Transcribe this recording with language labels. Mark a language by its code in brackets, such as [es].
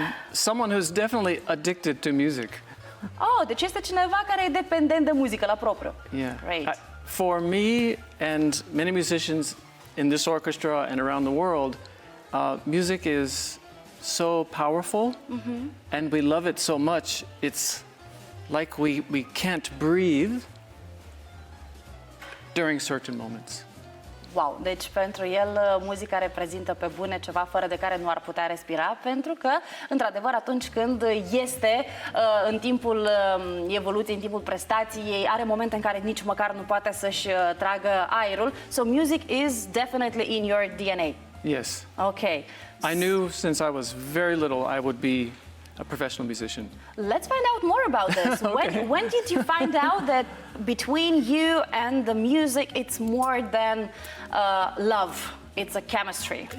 [en] Someone who's definitely addicted to music. [ro] Oh, deci este cineva care e dependent de muzică la propriu. [en] Yeah. Great. For me and many musicians in this orchestra and around the world, music is so powerful, and we love it so much. It's like we can't breathe during certain moments. [ro] Wow, deci pentru el muzica reprezintă pe bune ceva fără de care nu ar putea respira, pentru că, într-adevăr, atunci când este în timpul evoluției, în timpul prestației, are momente în care nici măcar nu poate să-și tragă aerul. [en] So music is definitely in your DNA. Yes. Okay. I knew since I was very little I would be a professional musician. Let's find out more about this. Okay. When did you find out that between you and the music it's more than love, it's a chemistry?